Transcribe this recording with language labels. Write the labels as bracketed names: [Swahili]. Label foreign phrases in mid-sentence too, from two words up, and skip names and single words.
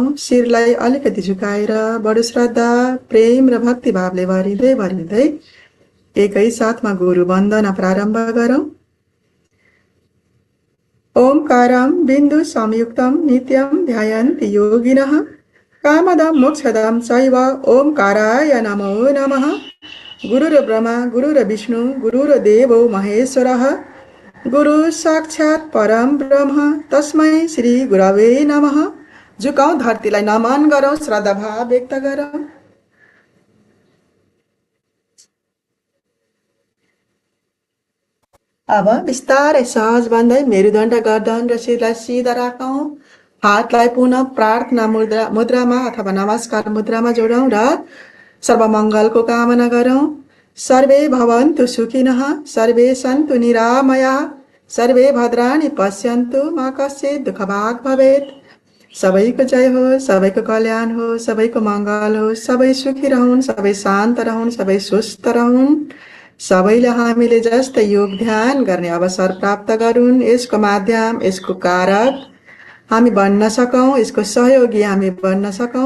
[Nepali] शिरलाई अलिकति झुकाएर बडो श्रद्धा प्रेम र भक्तिभावले भरिँदै एकै साथमा गुरु वन्दना प्रारम्भ गरौँ। [Sanskrit] ओमकारं बिन्दु संयुक्तं नित्यं ध्यायन्ति योगिनः कामदं मोक्षदं चैव ओमकाराय नमो नमः। गुरुर्ब्रह्मा गुरुर्विष्णु गुरुर्देवो महेश्वरः गुरु साक्षात् परम ब्रह्म तस्मै श्री गुरवे नमः। [Nepali] झुकाउँ, धरतीलाई नमन गरौँ, श्रद्धा भाव व्यक्त गरौँ। अब बिस्तारै सहज बन्दै मेरुदण्ड गर्दन र शिरलाई सिधा राखौँ। हातलाई पुनः प्रार्थना मुद्रामा अथवा नमस्कार मुद्रामा जोडौँ र सर्वमङ्गलको कामना गरौँ। [Sanskrit] सर्वे भवन्तु सुखिनः सर्वे सन्तु निरामयाः सर्वे भद्राणि पश्यन्तु मा कश्चित् दुःखभाग् भवेत्। [Nepali] सबैको जय हो, सबैको कल्याण हो, सबैको मङ्गल हो, सबै सुखी रहन्, सबै शान्त रहन्, सबै स्वस्थ रहन्। सबैले हामीले जस्तै योग ध्यान गर्ने अवसर प्राप्त गरून्। यसको माध्यम, यसको कारक हामी बन्न सकौँ, यसको सहयोगी हामी बन्न सकौँ।